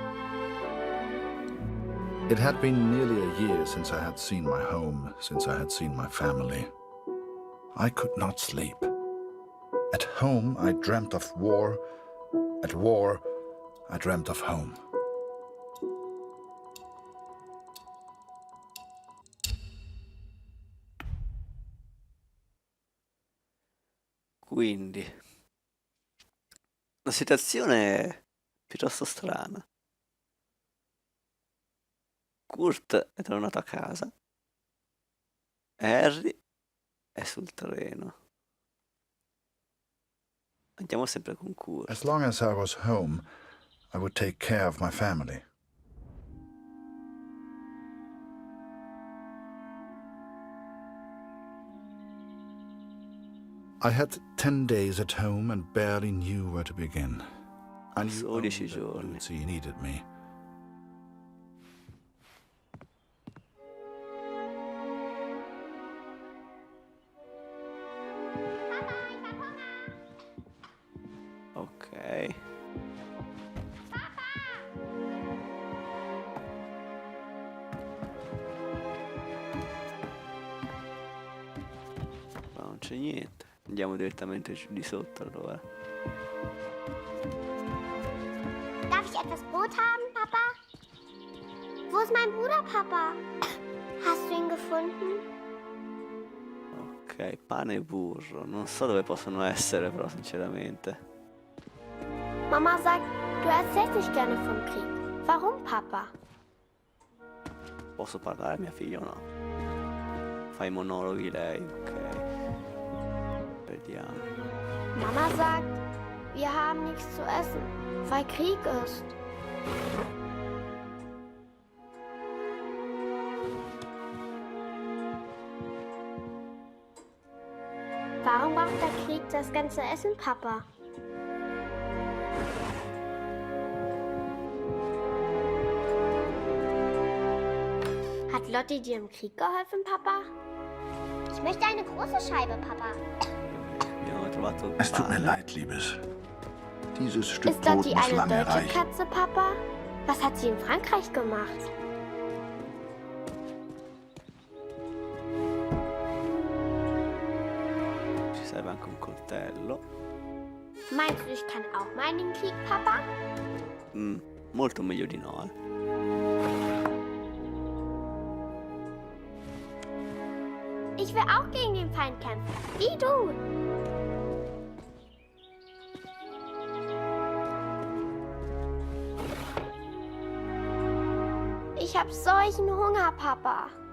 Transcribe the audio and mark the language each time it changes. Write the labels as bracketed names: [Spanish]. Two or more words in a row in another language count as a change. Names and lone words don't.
[English] It had been nearly a year since I had seen my home, since I had seen my family. I could not sleep. At home, I dreamt of war. At war, I dreamt of home. [Italian] Quindi, la situazione è piuttosto strana. Kurt è tornato a casa. Harry è sul treno. Andiamo sempre con Kurt. [English] As long as I was home, I would take care of my family. I had 10 days at home and barely knew where to begin. I knew only 12 that [Italian] giorni. [English] Lucy needed me. [Italian] Ok. Ma non c'è niente. Andiamo direttamente giù di sotto allora. [German] Darf ich etwas Brot haben, Papa? Wo ist mein Bruder, Papa? Hast du ihn gefunden? [Italian] Ok, pane e burro. Non so dove possono essere però sinceramente. [German] Mama sagt, du erzählst nicht gerne vom Krieg. Warum, Papa? [Italian] Posso parlare mia figlia o no? Fai monologhi lei, ok. Vediamo. [German] Mama sagt, wir haben nichts zu essen, weil Krieg ist. Warum braucht der Krieg das ganze Essen, Papa? Hat Lotti dir im Krieg geholfen, Papa? Ich möchte eine große Scheibe, Papa. [Italian] Abbiamo trovato [German] Es tut mir [Italian] pane. [German] leid, Liebes. Dieses Stück Ist Brot Lotti muss eine lange deutsche reichen. Katze, Papa? Was hat sie in Frankreich gemacht? [Italian] Ci serve anche un coltello. [German] Meinst du, ich kann auch mal in den Krieg, Papa? [Italian] Molto meglio di no, [German] Ich will auch gegen den Feind kämpfen, wie du. Ich hab solchen Hunger, Papa.